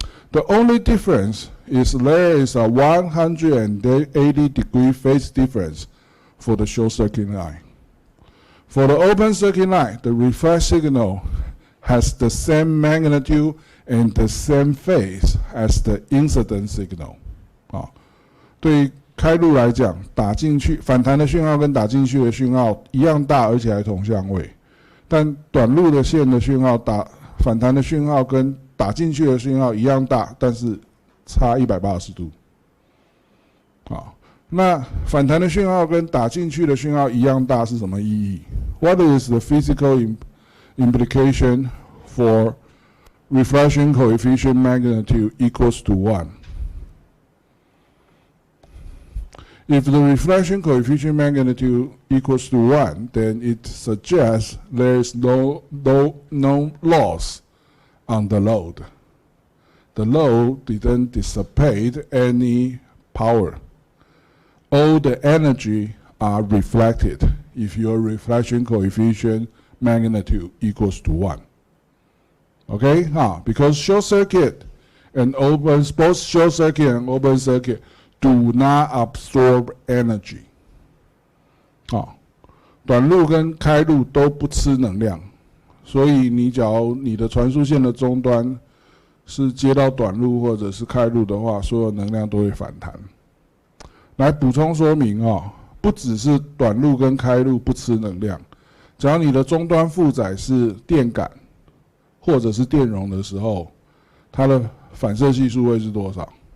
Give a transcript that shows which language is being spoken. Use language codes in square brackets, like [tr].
[en] The only difference is there is a 180-degree phase difference for the short circuit line. For the open circuit line, the reflex signal has the same magnitude and the same phase as the incident signal. [zh] 对于开路来讲，打进去反弹的讯号跟打进去的讯号一样大，而且还同相位。但短路的线的讯号反弹的讯号跟打进去的讯号一样大，但是差180度。那反弹的讯号跟打进去的讯号一样大是什么意义 [en] ？What is the physical implication for reflection coefficient magnitude equals to 1? If the reflection coefficient magnitude equals to 1, then it suggests there is no loss on the load. The load didn't dissipate any power. All the energy are reflected if your reflection coefficient magnitude equals to 1. Okay? Because short circuit and both short circuit and open circuit do not absorb energy. [zh] 短路跟开路都不吃能量，所以假如你的传输线的终端是接到短路或者是开路的话，所有能量都会反弹。来补充说明不只是短路跟开路不吃能量，只要你的终端负载是电感或者是电容的时候，它的反射系数会是多少？